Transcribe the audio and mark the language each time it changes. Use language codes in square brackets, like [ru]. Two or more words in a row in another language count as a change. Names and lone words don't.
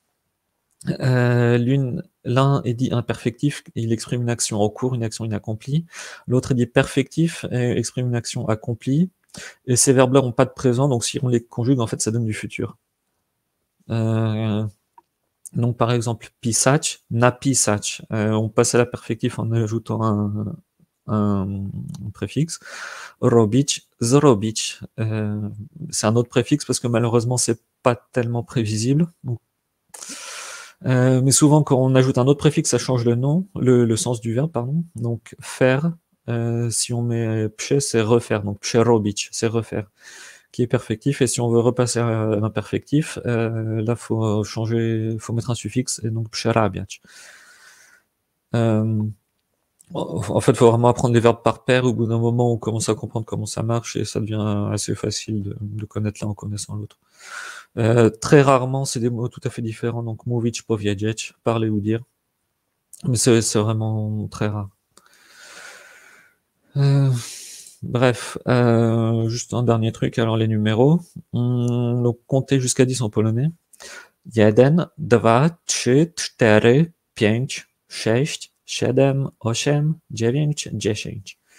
[fr] L'un est dit imperfectif, il exprime une action en cours, une action inaccomplie. L'autre est dit perfectif, et exprime une action accomplie. Et ces verbes-là n'ont pas de présent, donc si on les conjugue, en fait, ça donne du futur. Donc par exemple, [pl] pisać, napisać. [fr] On passe à l'imperfectif en ajoutant un préfixe. [pl] Robić, zrobić. [fr] C'est un autre préfixe parce que malheureusement c'est pas tellement prévisible. Donc, mais souvent quand on ajoute un autre préfixe, ça change le nom, le sens du verbe, pardon. Donc faire, si on met pche, c'est refaire. Donc przerobić, c'est refaire, qui est perfectif. Et si on veut repasser à l'imperfectif, là faut mettre un suffixe et donc przerabiać. En fait, il faut vraiment apprendre les verbes par paire. Au bout d'un moment, on commence à comprendre comment ça marche et ça devient assez facile de connaître l'un en connaissant l'autre. Très rarement, c'est des mots tout à fait différents. Donc, [pl] mówić, powiedzieć, [fr] parler ou dire. Mais c'est vraiment très rare. Bref, juste un dernier truc, alors les numéros. Donc compter jusqu'à 10 en polonais. 1, 2, 3, 4, 5, 6, 7, 8, 9, 10.